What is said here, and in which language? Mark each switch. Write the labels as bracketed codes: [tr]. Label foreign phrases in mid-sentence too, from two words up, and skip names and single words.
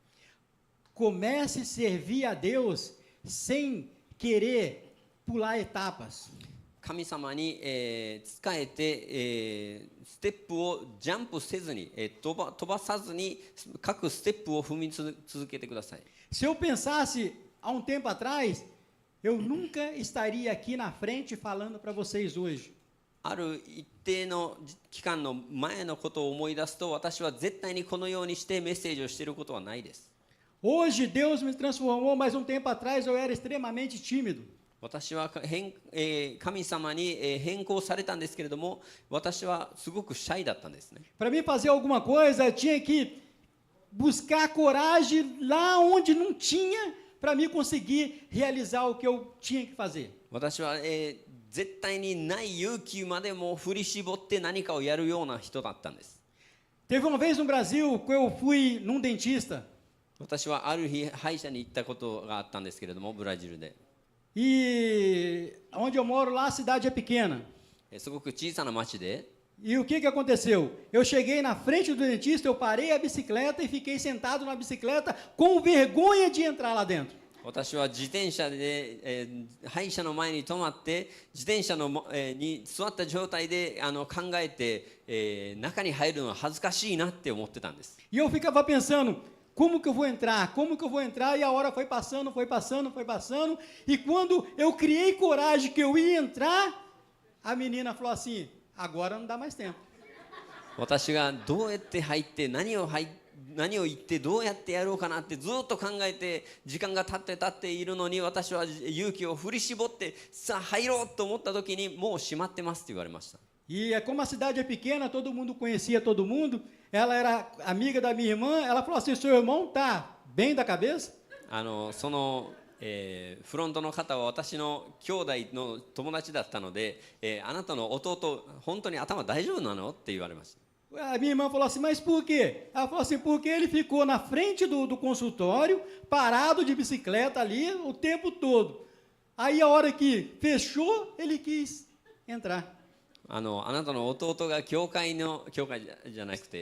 [pt] Comece a servir a Deus sem querer pular etapas. [ja] 神様に仕えてステップをジャンプせずに飛ばさずに各ステップを踏み続けてください。 [pt] Se eu pensasse há um tempo atrás, eu nunca estaria aqui na frente falando para vocês hoje. [ja] ある一定の期間の前のことを思い出すと、私は絶対にこのようにしてメッセージをしていることはないです。 [pt] Hoje Deus me transformou, mas um tempo atrás eu era extremamente tímido. [ja] 私は神様に変更されたんですけれども、私はすごくシャイだったんですね。 [pt] Para mim fazer alguma coisa, eu tinha que buscar coragem lá onde não tinha para me conseguir realizar o que eu tinha que fazer. [ja] 私は絶対にない勇気までも振り絞って何かをやるような人だったんです。 [pt] Teve uma vez no Brasil que eu fui num dentista. [ja] 私はある日歯医者に行ったことがあったんですけれども、ブラジルで。 [pt] E onde eu moro lá a cidade é pequena. [ja] すごく小さな町で。 [pt] E o que aconteceu? Eu cheguei na frente do dentista, eu parei a bicicleta e fiquei sentado na bicicleta com vergonha de entrar lá dentro. [ja] 私は自転車で、歯医者の前に止まって自転車の、に座った状態で考えて、中に入るのは恥ずかしいなって思ってたんです。 [pt] E eu ficava pensando, como que eu vou entrar? Como que eu vou entrar? E a hora foi passando, foi passando, foi passando. E quando eu criei coragem que eu ia entrar, a menina falou assim, agora não dá mais tempo. [ja] 私がどうやって入って何を言ってどうやってやろうかなってずっと考えて時間が経っているのに、私は勇気を振り絞ってさあ入ろうと思った時にもう閉まってますって言われました。 [pt] E como a cidade é pequena, todo mundo conhecia todo mundo. Ela era amiga da minha irmã. Ela falou assim, seu irmão tá bem da cabeça? [ja] そのフロントの方は私の兄弟の友達だったので、あなたの弟本当に頭大丈夫なのって言われました。 [pt] A minha irmã falou assim, mas por quê? Ela falou assim, porque ele ficou na frente do consultório, parado de bicicleta ali o tempo todo. Aí a hora que fechou, ele quis entrar. [ja] あなたの弟が教会じゃなくて、